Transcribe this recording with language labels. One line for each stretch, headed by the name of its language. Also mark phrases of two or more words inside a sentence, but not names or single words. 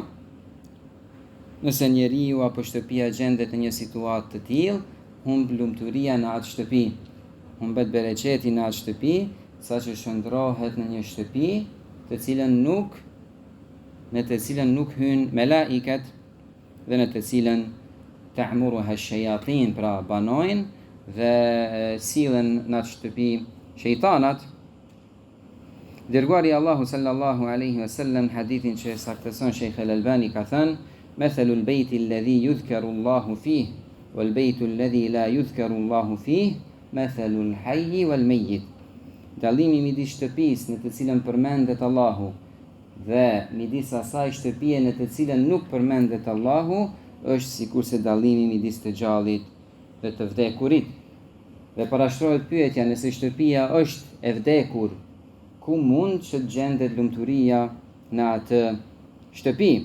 Albanian: Nëse njeriu apo shtëpia gjendet në një situatë të tillë, humb lumturia në atë shtëpi, humbet bereqeti në atë shtëpi, saqë shndrohet në një shtëpi në të cilën nuk hyn melaiket dhe në të cilën
Arabic: تعمرها الشياطين,
Albanian: pra banojnë dhe sillen në atë shtëpi shejtanat. Dërguari Allahu
Arabic: صلى الله عليه وسلم
Albanian: hadithin që saktëson Sheikh al-Albani ka thënë:
Arabic: "مثل البيت الذي يذكر الله فيه والبيت الذي لا يذكر الله فيه مثل الحي والميت."
Albanian: Dallimi midis shtëpisë në të cilën përmendet Allahu dhe midis asaj shtëpie në të cilën nuk përmendet Allahu është sikurse dallimi midis të gjallit dhe të vdekurit. Dhe parashtrohet pyetja, nëse shtëpia është e vdekur, ku mund që të gjendet lumturia në atë shtëpi?